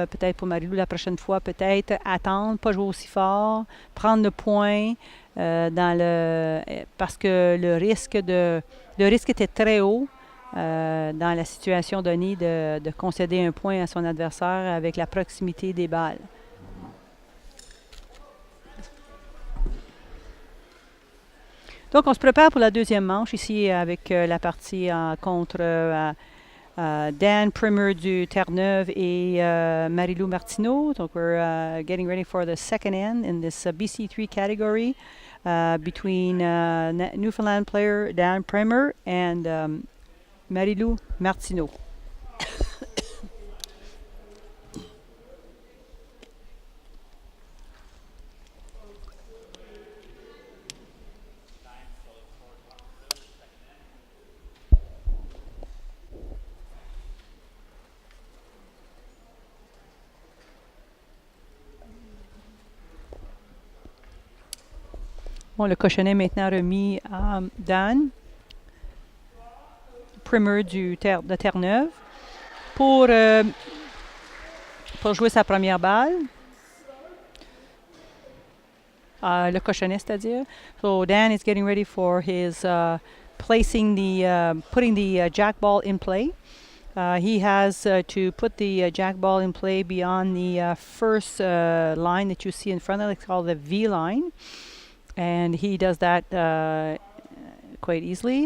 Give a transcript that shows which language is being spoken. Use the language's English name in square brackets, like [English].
[French] Peut-être pour Marylou la prochaine fois, peut-être attendre, pas jouer aussi fort, prendre le point parce que le risque était très haut dans la situation donnée de concéder un point à son adversaire avec la proximité des balles. Donc, on se prépare pour la deuxième manche ici avec la partie contre Dan Primmer du Terre-Neuve et Marylou Martineau. [English] Donc, we're getting ready for the second end in this BC3 category between Newfoundland player Dan Primmer and Marylou Martineau. [French] Bon, le cochonnet est maintenant remis à Dan Primmer de Terre-Neuve pour jouer sa première balle. Le cochonnet, c'est-à-dire. [English] So Dan is getting ready for his putting the jack ball in play. He has to put the jack ball in play beyond the first line that you see in front of it. It's called the V line. And he does that quite easily.